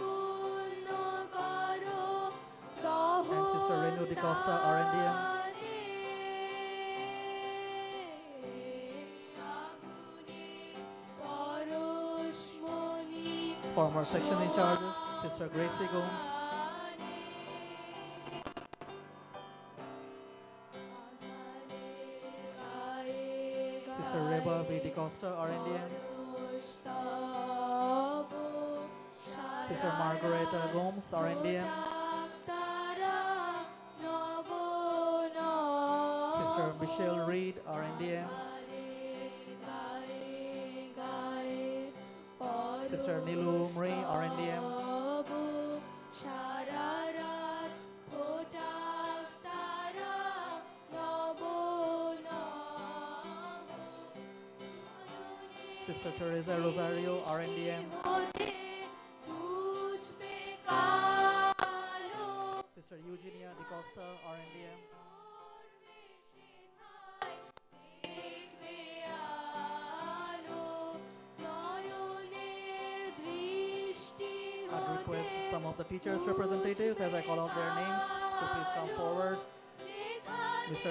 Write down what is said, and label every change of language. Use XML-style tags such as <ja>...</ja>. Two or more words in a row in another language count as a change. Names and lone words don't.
<en>and Sister Renu Di Costa, RNDM, former section in charges, Sister Gracie Gomes, Sister Reba V. Di Costa, RNDM, Sister Margareta Gomes, RNDM, Mr. Michelle Reed, RNDM. Sister Nilu Mri, RNDM. Sister Teresa Rosario, RNDM. Sister Eugenia DiCosta, RNDM. I'd request some of the teachers' representatives, as I call out their names, to please come forward. Mr.</en>